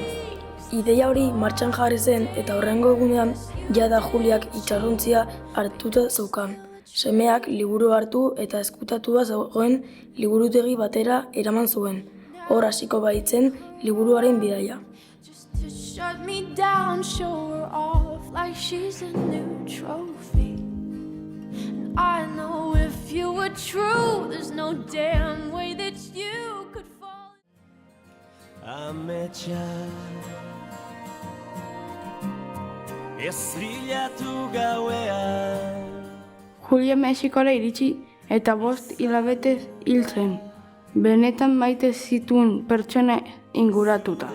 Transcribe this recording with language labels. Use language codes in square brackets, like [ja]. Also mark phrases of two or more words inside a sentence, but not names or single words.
[eu] Ideia hori martxan jarri zen eta horrengo egunean jada Juliak itxarontzia hartuta zeukan. Semeak liburu hartu eta ezkutatua zegoen liburutegi batera eraman zuen. Hor hasiko baitzen liburuaren bidaia. [en] I know if you were true, there's no damn way that you could fall. [eu] Ametsa Estrillatu gauean Julia Mexikora iritsi eta 5 hilabetez hil zen. Benetan maite zituen pertsona inguratuta.